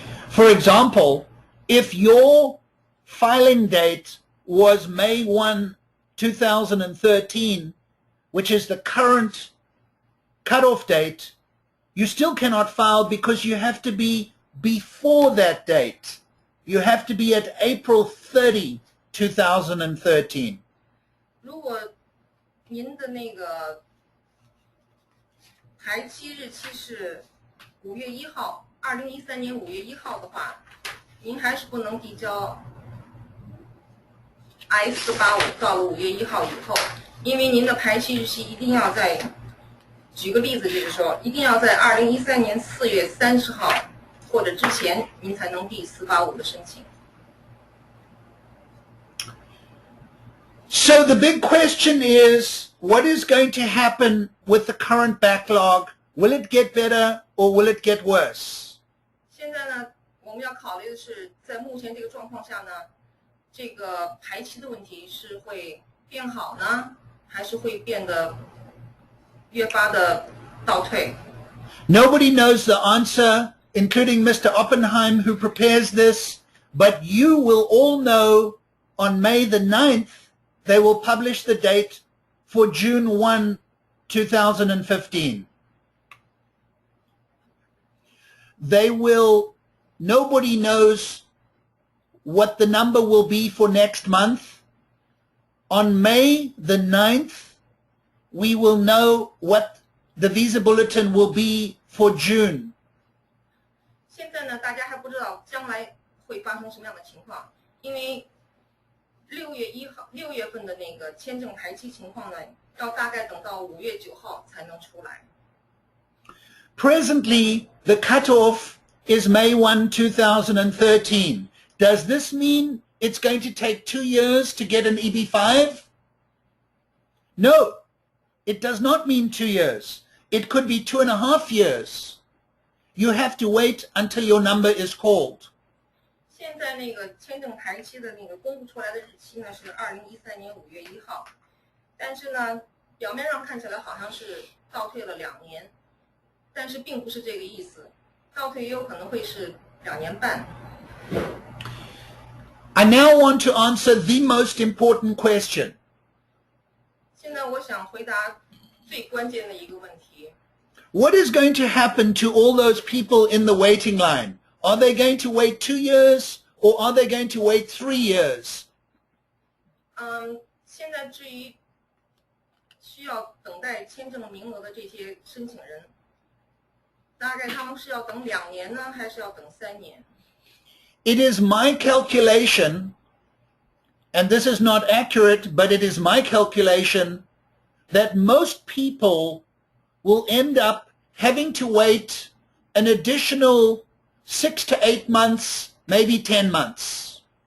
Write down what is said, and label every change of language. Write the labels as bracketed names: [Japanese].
[English] For example, if your filing date was May 1, 2013, which is the current cutoff date, you still cannot file because you have to be before that date. You have to be at April 30, 2013. [Chinese] 如果您的那个排期日期是5月1号，2013年5月1号的话，您还是不能递交 I-485到了5月1号以后，因为您的排期日期一定要在，举个例子就是说，一定要在2013年4月30号或者之前，您才能递485的申请。 [English] So the big question is, what is going to happen with the current backlog? Will it get better or will it get worse? [Chinese] 现在呢，我们要考虑的是，在目前这个状况下呢，这个排期的问题是会变好呢，还是会变得越发的倒退？ [English] Nobody knows the answer, including Mr. Oppenheim, who prepares this, but you will all know on May the 9th, they will publish the date for June 1, 2015. Nobody knows what the number will be for next month. On May the 9th, we will know what the visa bulletin will be for June. [Chinese] 现在呢，大家还不知道将来会发生什么样的情况，因为6月份的那个签证排期情况呢，要大概等到5月9号才能出来。 [English] Presently, the cutoff is May 1, 2013. Does this mean it's going to take 2 years to get an EB-5? No, it does not mean 2 years. It could be 2.5 years. You have to wait until your number is called. [Chinese] 现在那个签证排期的那个公布出来的日期呢是2013年5月1号，但是呢，表面上看起来好像是倒退了2年，但是并不是这个意思，倒退也有可能会是2年半。 [English] I now want to answer the most important question. [Chinese] 现在我想回答最关键的一个问题。 [English] What is going to happen to all those people in the waiting line? Are they going to wait 2 years or are they going to wait 3 years? [Chinese] 现在至于需要等待签证名额的这些申请人，大概他们是要等2年呢，还是要等3年？ [English] It is my calculation, and this is not accurate, but it is my calculation, that most people will end up having to wait an additional 6 to 8 months, maybe 10 months.